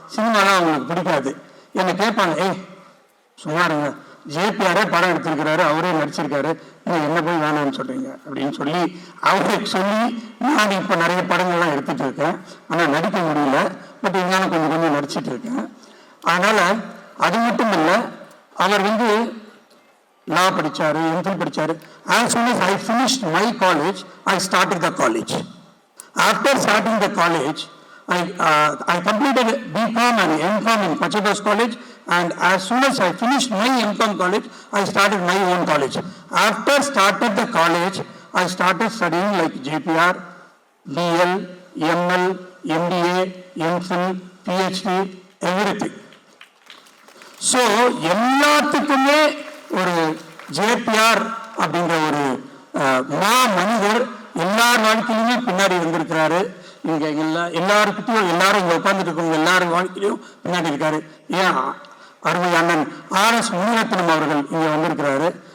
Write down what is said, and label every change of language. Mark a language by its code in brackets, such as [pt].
[ta] சினிமாலாம் அவங்களுக்கு பிடிக்காது. என்னை கேட்பாங்க, சும்மாருங்க, ஜேபிஆரே படம் எடுத்திருக்கிறாரு, அவரே நடிச்சிருக்காரு, நீங்கள் என்ன போய் வேணான்னு சொல்கிறீங்க அப்படின்னு சொல்லி அவருக்கு சொல்லி நான் இப்போ நிறைய படங்கள்லாம் எடுத்துகிட்டு இருக்கேன். ஆனால் நடிக்க முடியல, பட் இருந்தாலும் கொஞ்சம் கொஞ்சம் நடிச்சிட்டு இருக்கேன். அதனால் அது மட்டும் இல்லை, அவர் லா படித்தார், எம்ஃபில் படித்தார். [en] As soon as I finished my college, I started the college. After starting the college, I completed BCom and MCom in Pachadus College, and as soon as I finished my MCom college, I started my own college. After started the college, I started studying like JPR, BL, ML, MBA, MPhil, PhD, everything. [ta] So எல்லாத்துக்குமே ஒரு JPR அப்படிங்கிற ஒரு மா மனிதர் எல்லார் வாழ்க்கையிலுமே பின்னாடி வந்திருக்கிறாரு. இங்க எல்லாருக்கிட்டையும் எல்லாரும் இங்க உட்கார்ந்துட்டு இருக்கவங்க எல்லாரும் வாழ்க்கையிலும் பின்னாடி இருக்காரு. ஏன் அருமை அண்ணன் RS முனிரத்னம் அவர்கள் இங்க வந்திருக்கிறாரு.